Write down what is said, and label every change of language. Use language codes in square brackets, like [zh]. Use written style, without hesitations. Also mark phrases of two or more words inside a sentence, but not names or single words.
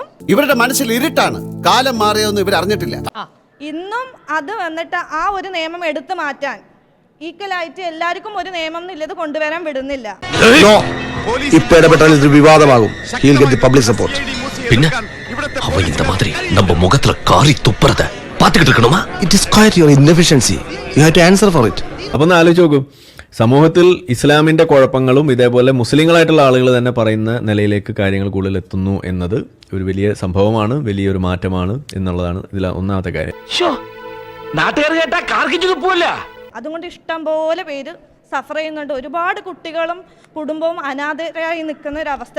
[ml] ഇവരുടെ മനസ്സിൽ ഇരുട്ടാണ്. കാലം മാറിയൊന്നും ഇവർ അറിഞ്ഞിട്ടില്ല. ഇന്നും അത് വന്നിട്ട് ആ ഒരു നിയമം എടുത്തു മാറ്റാൻ ഈക്വലായിട്ട് എല്ലാവർക്കും ഒരു നിയമം എന്നുള്ളത് കൊണ്ടുവരാൻ വിടുന്നില്ല. ഇപ്പൊ ഇടപെട്ടാൽ ഇത് വിവാദമാകും. [en] public support. [ml] പിന്നെ അവ [ta] இந்த மாதிரி நம்ம முகத்துல காரி துப்புறத பாத்துக்கிட்டு இருக்கணுமா? [en] It is quite your inefficiency. You have to answer for it. [ml] അപ്പൊ ഒന്ന് ആലോചിച്ച് നോക്കൂ, സമൂഹത്തിൽ ഇസ്ലാമിന്റെ കുഴപ്പങ്ങളും ഇതേപോലെ മുസ്ലിങ്ങളായിട്ടുള്ള ആളുകൾ തന്നെ പറയുന്ന നിലയിലേക്ക് കാര്യങ്ങൾ കൂടുതൽ എത്തുന്നു എന്നത് ഒരു വലിയ സംഭവമാണ്, വലിയൊരു മാറ്റമാണ് എന്നുള്ളതാണ് ഇതിൽ ഒന്നാമത്തെ കാര്യം. നാട്ടുകാർ കേട്ടാ കാർക്കിച്ചു തുപ്പൂല്ല. അതുകൊണ്ട് ഇഷ്ടം പോലെ പേര് സഫർ ചെയ്യുന്നുണ്ട്. ഒരുപാട് കുട്ടികളും കുടുംബവും അനാഥരായി നിൽക്കുന്ന ഒരു അവസ്ഥ.